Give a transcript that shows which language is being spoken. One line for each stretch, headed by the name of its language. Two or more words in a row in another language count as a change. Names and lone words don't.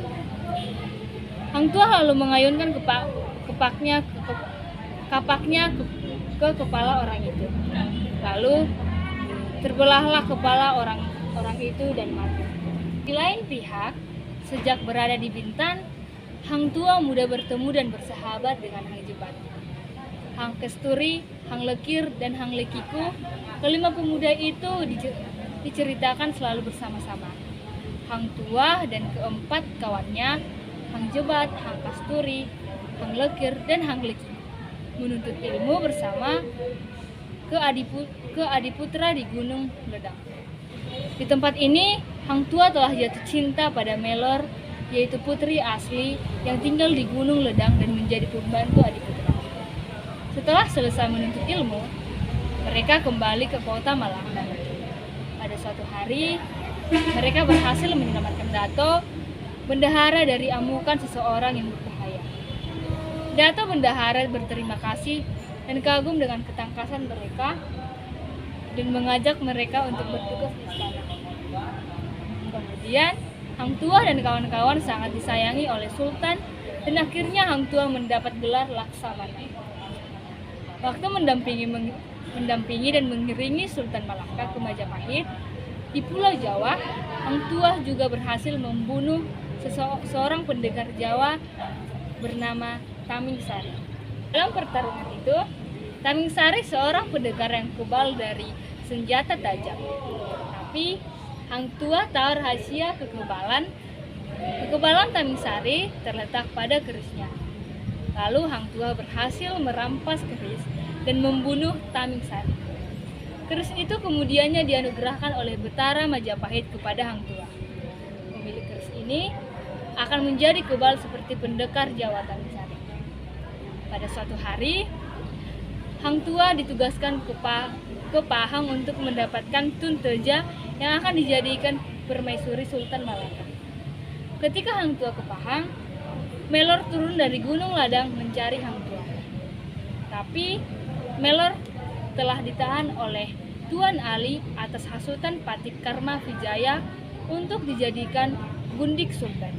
Indonesian: Hang Tua lalu mengayunkan kapaknya ke kepala orang itu. Lalu terbelahlah kepala orang itu dan mati. Di lain pihak, sejak berada di Bintan, Hang Tua mudah bertemu dan bersahabat dengan Hang Jebat, Hang Kesturi, Hang Lekir, dan Hang Lekiku. Kelima pemuda itu diceritakan selalu bersama-sama. Hang Tua dan keempat kawannya, Hang Jebat, Hang Kasturi, Hang Lekir, dan Hang Lekiku, menuntut ilmu bersama ke Adiputra di Gunung Ledang. Di tempat ini, Hang Tua telah jatuh cinta pada Melor, yaitu putri asli yang tinggal di Gunung Ledang dan menjadi pembantu Adiputra. Setelah selesai menuntut ilmu, mereka kembali ke kota Malaka. Pada suatu hari, mereka berhasil menyelamatkan Dato, bendahara dari amukan seseorang yang berbahaya. Dato bendahara berterima kasih dan kagum dengan ketangkasan mereka dan mengajak mereka untuk bertugas di istana. Kemudian, Hang Tua dan kawan-kawan sangat disayangi oleh Sultan dan akhirnya Hang Tua mendapat gelar Laksamana. Waktu mendampingi dan mengiringi Sultan Malaka ke Majapahit di Pulau Jawa, Hang Tua juga berhasil membunuh seorang pendekar Jawa bernama Tamingsari. Dalam pertarungan itu, Tamingsari seorang pendekar yang kebal dari senjata tajam. Tapi Hang Tua tahu rahasia kekebalan Tamingsari terletak pada kerisnya. Lalu Hang Tua berhasil merampas keris dan membunuh Tamingsari. Keris itu kemudiannya dianugerahkan oleh Betara Majapahit kepada Hang Tua. Pemilik keris ini akan menjadi kebal seperti pendekar Jawa Tamingsari. Pada suatu hari, Hang Tua ditugaskan ke Pahang untuk mendapatkan Tun Teja yang akan dijadikan permaisuri Sultan Malaka. Ketika Hang Tua ke Pahang, Melor turun dari Gunung Ladang mencari Hang Tua. Tapi Melor telah ditahan oleh Tuan Ali atas hasutan Patik Karma Vijaya untuk dijadikan gundik Sultan.